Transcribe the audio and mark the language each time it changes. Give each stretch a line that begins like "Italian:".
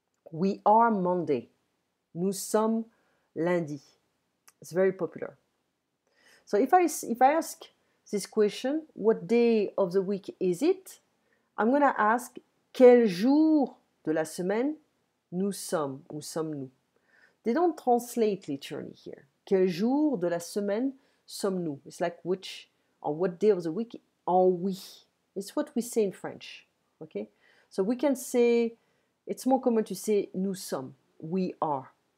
English: We are Monday.
French: Nous sommes lundi.
English: It's very popular. So if I ask this question, what day of the week is it? I'm going to ask,
French: quel jour de la semaine nous sommes, ou sommes-nous?
English: They don't translate literally here.
French: Quel jour de la semaine sommes-nous?
English: It's like which or what day of the week are we? It's what we say in French. Okay? So we can say, it's more common to say nous sommes, we are.